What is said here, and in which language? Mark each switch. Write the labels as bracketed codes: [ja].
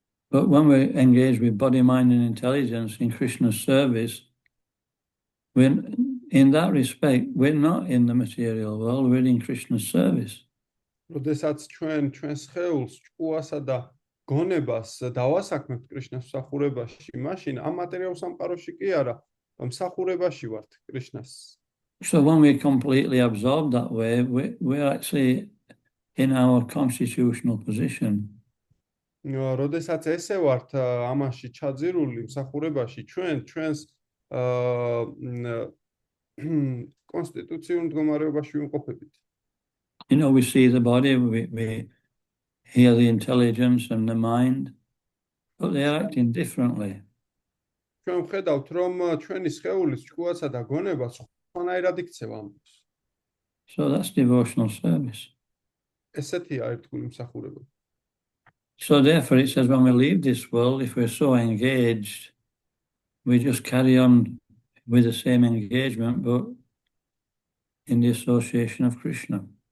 [en] But when we engage with body, mind and intelligence in Krishna's service, in that respect, we're not in the material world, we're in Krishna's service. [ka] როდესაც ჩვენ სხეულს, ჭკუასა და გონებას დავასაქმებთ კრიშნას მსახურებაში, მაშინ ამ მატერიალურ სამყაროში კი არა, მსახურებაში ვართ კრიშნას. [en] So when we completely absorb that way, we're actually in our constitutional position. [ka] როდესაც ესე ვართ ამაში ჩაძირული მსახურებაში, ჩვენს კონსტიტუციურ მდგომარეობაში ვიმყოფებით. [en] You know, we see the body, we hear the intelligence and the mind, but they are acting differently. [ka] ჩვენ ვხედავთ, რომ ჩვენი სხეულის, ჭკუასა და გონება სხვანაირად იქცევა ამბობს. [en] So that's devotional service. [ka] ესეთია ერთგული მსახურება. [en] So therefore it says when we leave this world, if we're so engaged, we just carry on with the same engagement, but in the association of Krishna.